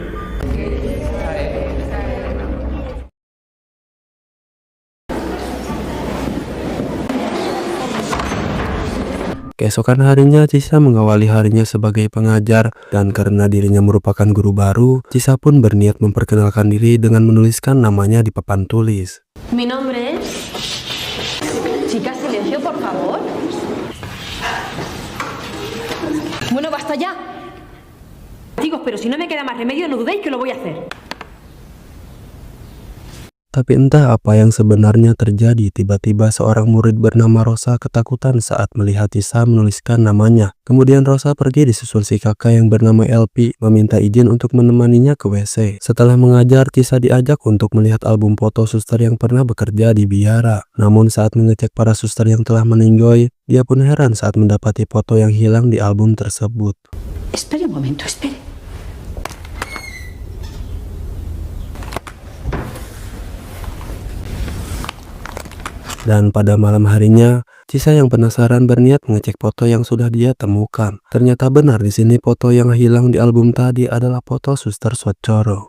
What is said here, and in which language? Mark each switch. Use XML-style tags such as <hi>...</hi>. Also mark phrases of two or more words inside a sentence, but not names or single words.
<id>Keesokan harinya, Cisa mengawali harinya sebagai pengajar, dan karena dirinya merupakan guru baru, Cisa pun berniat memperkenalkan diri dengan menuliskan namanya di papan tulis.</id> <es>Mi nombre es... Chicas, silencio, por favor. Bueno, basta ya. Chicos, pero si no me queda más remedio, no dudéis que lo voy a hacer.</es> <id>Tapi entah apa yang sebenarnya terjadi, tiba-tiba seorang murid bernama Rosa ketakutan saat melihat Cisa menuliskan namanya. Kemudian Rosa pergi disusul si kakak yang bernama LP, meminta izin untuk menemaninya ke WC. Setelah mengajar, Cisa diajak untuk melihat album foto suster yang pernah bekerja di biara. Namun saat mengecek para suster yang telah meninggoy, dia pun heran saat mendapati foto yang hilang di album tersebut.</id> <es>Espere un momento, espere.</es> <id>Dan pada malam harinya, Cisa yang penasaran berniat mengecek foto yang sudah dia temukan. Ternyata benar, di sini foto yang hilang di album tadi adalah foto suster Socoro.</id>